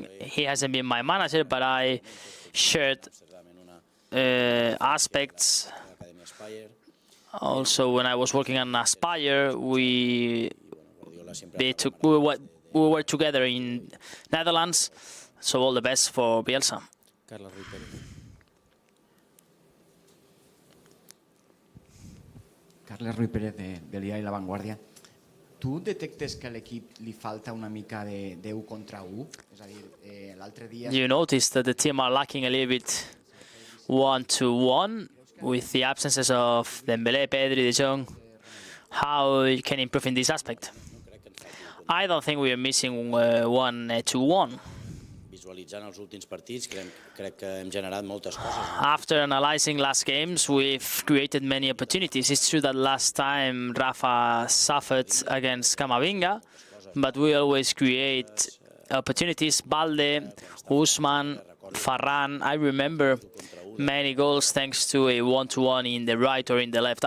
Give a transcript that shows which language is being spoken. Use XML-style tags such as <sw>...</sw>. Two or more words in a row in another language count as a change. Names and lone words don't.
<en>He hasn't been my manager, but I shared aspects. Also, when I was working on Aspire, we were together in Netherlands. So all the best for Bielsa.</en> <ca>Carles Ruiz Pérez, del diari La Vanguardia. Tu detectes que a l'equip li falta una mica de 1 contra 1? És a dir, l'altre dia...</ca> <en>You notice that the team are lacking a little bit 1-to-1 with the absences of Dembélé, Pedri, De Jong. How you can improve in this aspect? I don't think we are missing 1-to-1.</en> <ca>Visualitzant els últims partits, crec que hem generat moltes coses.</ca> <en>After analyzing last games, we've created many opportunities. It's true that last time Rafa suffered against Camavinga, but we always create opportunities. Balde, Usman, Ferran, I remember many goals thanks to a 1-to-1 in the right or in the left.</en>